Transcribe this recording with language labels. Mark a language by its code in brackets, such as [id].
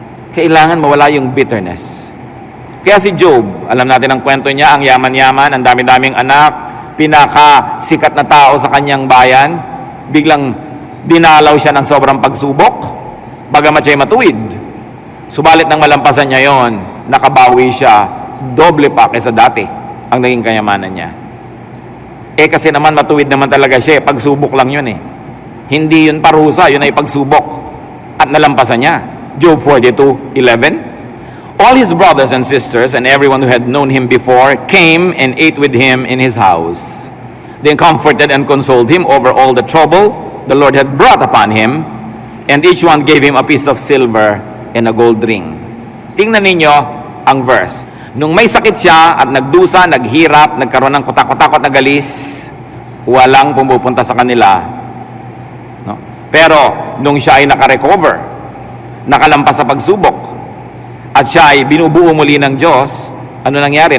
[tl] Kailangan mawala yung bitterness. Kaya si Job, alam natin ang kwento niya, ang yaman-yaman, ang dami-daming anak, pinakasikat na tao sa kanyang bayan, biglang dinalaw siya ng sobrang pagsubok, bagamat siya'y matuwid. Subalit nang malampasan niya yon, nakabawi siya, doble pa kaysa dati ang naging kayamanan niya. Kasi naman matuwid naman talaga siya, pagsubok lang yun eh. Hindi yun parusa, yun ay pagsubok. At nalampasan niya. Job 42:11. [en] All his brothers and sisters and everyone who had known him before came and ate with him in his house. They comforted and consoled him over all the trouble the Lord had brought upon him, and each one gave him a piece of silver and a gold ring. [tl] Tingnan ninyo ang verse. Nung may sakit siya at nagdusa, naghirap, nagkaroon ng kutakot-takot na galis, walang pumupunta sa kanila. No? Pero nung siya ay nakarecover, nakalampas sa pagsubok, at siya ay binubuo muli ng Diyos, ano nangyari?